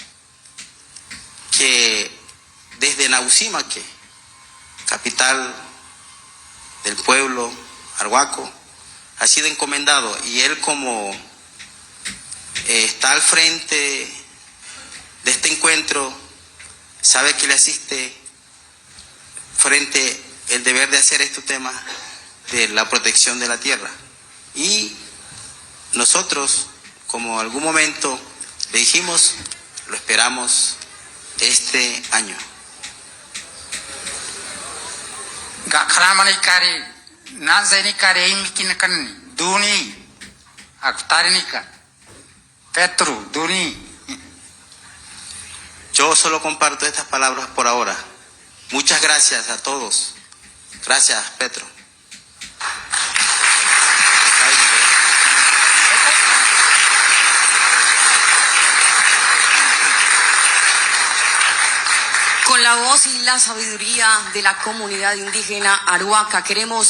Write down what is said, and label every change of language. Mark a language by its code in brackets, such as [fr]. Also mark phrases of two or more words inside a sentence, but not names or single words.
[es] que desde Nausimaque, capital del pueblo Arhuaco, ha sido encomendado, y él como está al frente de este encuentro, sabe que le asiste frente el deber de hacer este tema de la protección de la tierra. Y nosotros, como algún momento le dijimos, lo esperamos este año. [arh] Gakramanikari nanzainikari imikinakan duni aktarinika Petru duni. [es] Yo solo comparto estas palabras por ahora. Muchas gracias a todos. Gracias, Petro. Con la voz y la sabiduría de la comunidad indígena Arhuaca, queremos